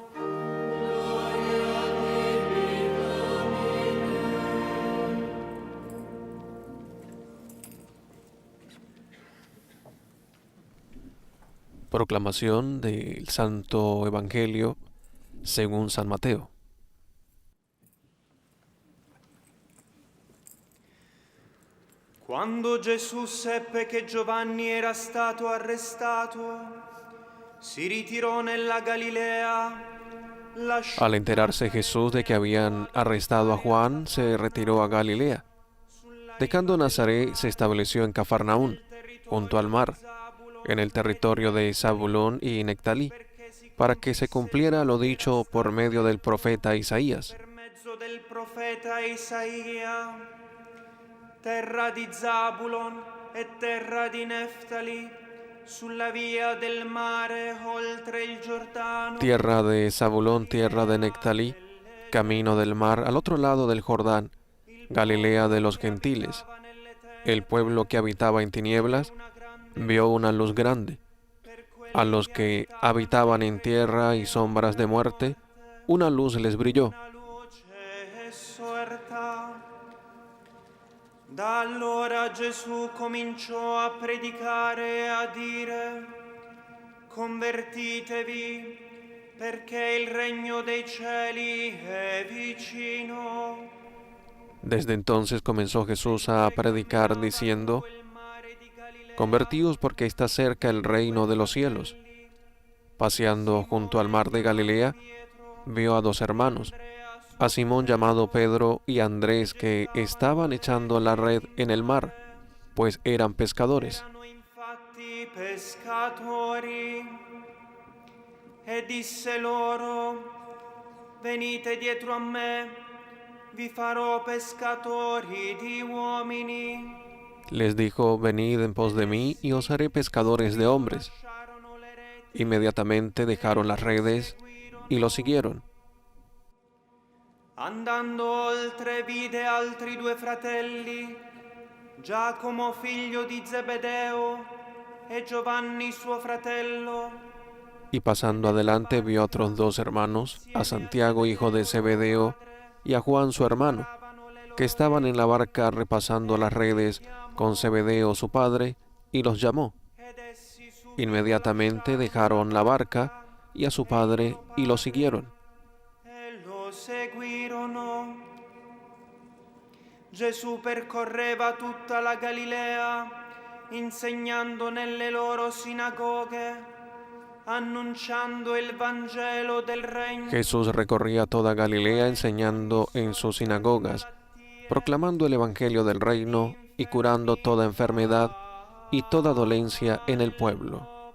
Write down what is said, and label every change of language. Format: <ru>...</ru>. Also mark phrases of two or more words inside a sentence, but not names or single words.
<es>Proclamación del Santo Evangelio según San Mateo.</es> <it>Quando Gesù seppe che Giovanni era stato arrestato, si ritirò nella Galilea.</it> <es>Al enterarse Jesús de que habían arrestado a Juan, se retiró a Galilea. Dejando Nazaret, se estableció en Cafarnaún, junto al mar, en el territorio de Zabulón y Nectalí, para que se cumpliera lo dicho por medio del profeta Isaías.</es> <it>Per mezzo del profeta Isaia, terra di Zabulon e terra di Neftali, sulla via del mare oltre il Giordano.</it> <es>Tierra de Zabulón, tierra de Nectalí, camino del mar al otro lado del Jordán, Galilea de los gentiles. El pueblo que habitaba en tinieblas vio una luz grande. A los que habitaban en tierra y sombras de muerte, una luz les brilló.</es> <it>Una luce è sorta. Da allora Gesù cominciò a predicare e a dire: convertitevi, perché il regno dei cieli è vicino.</it> <es>Desde entonces comenzó Jesús a predicar diciendo: convertíos porque está cerca el reino de los cielos. Paseando junto al mar de Galilea, vio a dos hermanos, a Simón llamado Pedro y a Andrés, que estaban echando la red en el mar, pues eran pescadores.</es> <it>Erano infatti pescatori. E disse loro: venite dietro a me, vi farò pescatori di uomini.</it> <es>Les dijo: venid en pos de mí y os haré pescadores de hombres.</es> <it>Lasciarono le reti,</it> <es>Inmediatamente dejaron las redes y lo siguieron.</es> <it>andando oltre vide altri due fratelli, Giacomo figlio di Zebedeo e Giovanni suo fratello,</it> <es>Y pasando adelante vio a otros dos hermanos, a Santiago hijo de Zebedeo y a Juan su hermano, que estaban en la barca repasando las redes con Zebedeo su padre, y los llamó.</es> <it>ed essi su</it> <es>Inmediatamente dejaron la barca y a su padre y lo siguieron.</es> <it>e lo seguirono. Gesù percorreva tutta la Galilea, insegnando nelle loro sinagoghe, annunciando il Vangelo del Regno.</it> <es>Jesús recorría toda Galilea enseñando en sus sinagogas, proclamando el Evangelio del reino y curando toda enfermedad y toda dolencia en el pueblo.</es>